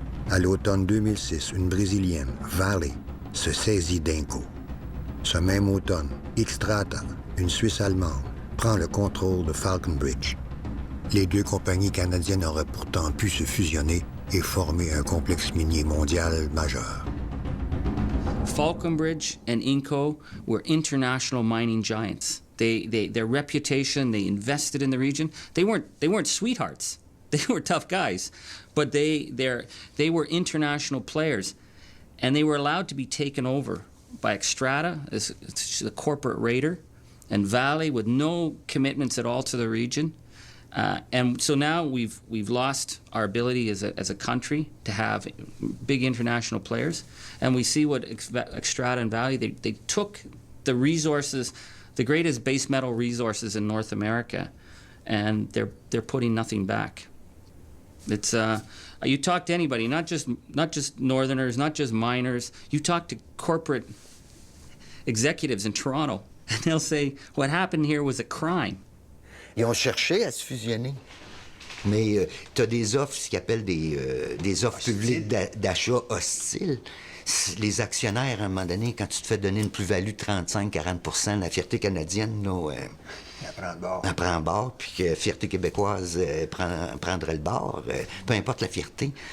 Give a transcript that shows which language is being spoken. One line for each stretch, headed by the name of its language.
French: À l'automne 2006, une Brésilienne, Vale, se saisit d'Inco. Ce même automne, Xstrata, une Suisse allemande, prend le contrôle de Falconbridge. Les 2 compagnies canadiennes auraient pourtant pu se fusionner et former un complexe minier mondial majeur.
English: Falconbridge and Inco were international mining giants. Their reputation, they invested in the region. They weren't sweethearts. They were tough guys, but they were international players, and they were allowed to be taken over by Xstrata, it's the corporate raider, and Vale with no commitments at all to the region. And so now we've lost our ability as a country to have big international players, and we see what Xstrata and Vale they took the resources, the greatest base metal resources in North America, and they're putting nothing back. It's you talk to anybody, not just Northerners, not just miners. You talk to corporate executives in Toronto, and they'll say what happened here was a crime.
French: Ils ont cherché à se fusionner. Mais tu as des offres, ce qu'ils appellent des offres publiques d'achat hostiles. Les actionnaires, à un moment donné, quand tu te fais donner une plus-value de 35-40 la fierté canadienne, elle prend le bord, puis que la fierté québécoise prendrait le bord, peu importe la fierté.